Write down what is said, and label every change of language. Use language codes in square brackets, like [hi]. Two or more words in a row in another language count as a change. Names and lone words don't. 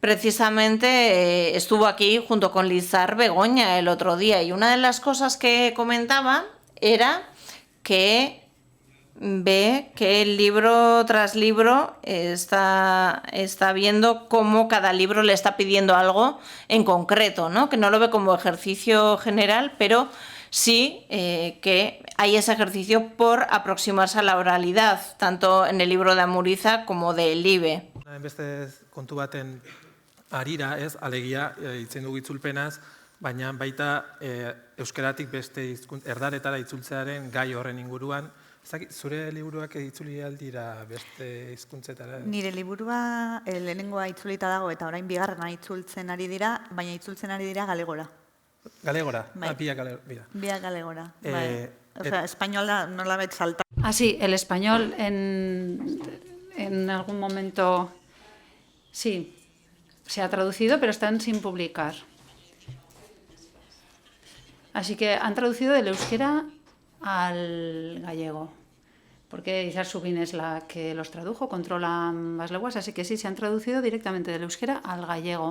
[es] precisamente estuvo aquí junto con Lizar Begoña el otro día, y una de las cosas que comentaba era que ve que libro tras libro está viendo cómo cada libro le está pidiendo algo en concreto, ¿no? Que no lo ve como ejercicio general, pero sí que hay ese ejercicio por aproximarse a la oralidad, tanto en el libro de Amuriza como de Libe. [eu] Beste kontu baten harira, ez, alegia itzen dugu itzulpenaz, baina baita euskaratik beste erdaretara itzultzearen gai horren inguruan. Zure liburuak itzuli aldira beste hizkuntzetara? Nire liburua lehenengoa itzulita dago eta orain bigarrena itzultzen ari dira, baina itzultzen ari dira galegora. Galegora? Bai. Biak galegora. Biak galegora, bai. [es] O sea, española no la vet saltar. Ah, sí, el español en algún momento sí, se ha traducido, pero están sin publicar. Así que han traducido del euskera al gallego, porque Izar Subin es la que los tradujo, controla ambas lenguas, así que sí, se han traducido directamente del euskera al gallego.